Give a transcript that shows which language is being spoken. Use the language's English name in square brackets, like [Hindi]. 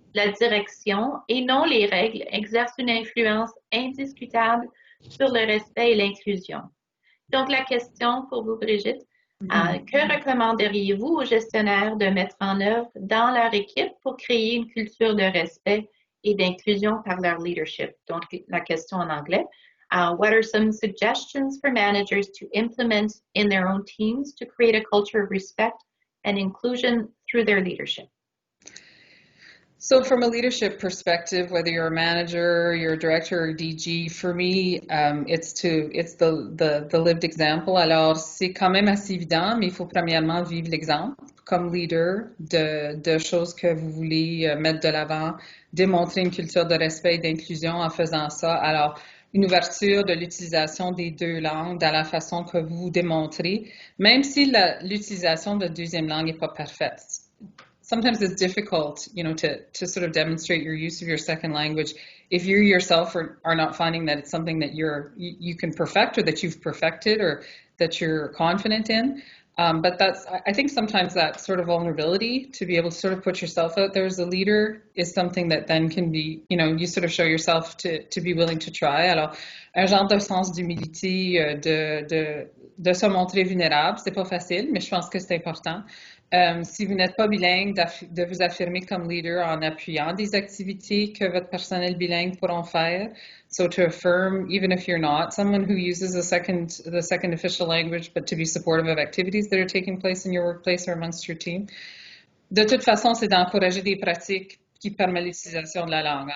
[French] La direction et non les règles exercent une influence indiscutable sur le respect et l'inclusion. Donc, la question pour vous, Brigitte, que recommanderiez-vous aux gestionnaires de mettre en œuvre dans leur équipe pour créer une culture de respect et d'inclusion par leur leadership? Donc, la question en anglais. [English] What are some suggestions for managers to implement in their own teams to create a culture of respect and inclusion through their leadership? So from a leadership perspective, whether you're a manager, you're a director or DG, for me, it's the lived example. [French] Alors, c'est quand même assez évident, mais il faut premièrement vivre l'exemple comme leader de choses que vous voulez mettre de l'avant, démontrer une culture de respect et d'inclusion en faisant ça. Alors, une ouverture de l'utilisation des deux langues dans la façon que vous démontrez, même si l'utilisation de deuxième langue n'est pas parfaite. [English] Sometimes it's difficult, to sort of demonstrate your use of your second language if you yourself are not finding that it's something that you can perfect or that you've perfected or that you're confident in. But I think sometimes that sort of vulnerability to be able to sort of put yourself out there as a leader is something that then can be, you sort of show yourself to be willing to try. [French] Alors, un genre de sens d'humilité, de se montrer vulnérable, c'est pas facile, mais je pense que c'est important. Si vous n'êtes pas bilingue, de vous affirmer comme leader en appuyant des activités que votre personnel bilingue pourront faire. [English] So to affirm, even if you're not someone who uses the second official language, but to be supportive of activities that are taking place in your workplace or amongst your team. [French] De toute façon, c'est d'encourager des pratiques qui permettent l'utilisation de la langue.